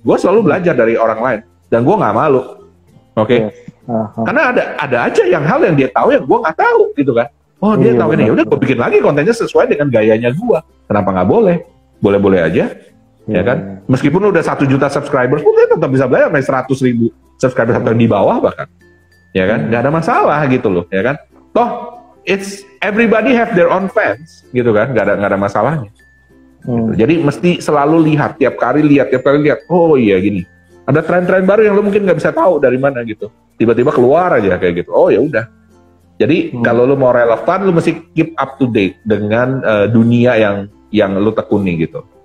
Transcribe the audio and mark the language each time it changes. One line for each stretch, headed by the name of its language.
Indonesian: Gue selalu belajar dari orang lain dan gue nggak malu, Karena ada aja hal yang dia tahu yang gue nggak tahu gitu kan. Oh dia tahu ini, udah gue bikin lagi kontennya sesuai dengan gayanya gue. Kenapa nggak boleh? Boleh-boleh aja, ya kan? Meskipun udah 1 juta subscribers, mungkin tetap bisa belajar sampai 100.000 subscribers atau di bawah bahkan, ya kan? Nggak ada masalah gitu loh, ya kan?
English: Toh, everybody have their own fans, gitu kan?
Indonesian: Nggak ada masalahnya. Gitu. Jadi mesti selalu lihat, tiap kali lihat. Oh iya gini, ada tren-tren baru yang lo mungkin nggak bisa tahu dari mana gitu. Tiba-tiba keluar aja kayak gitu. Oh ya udah. Jadi kalau lu mau relevan, lu mesti keep up to date dengan dunia yang lu tekuni gitu.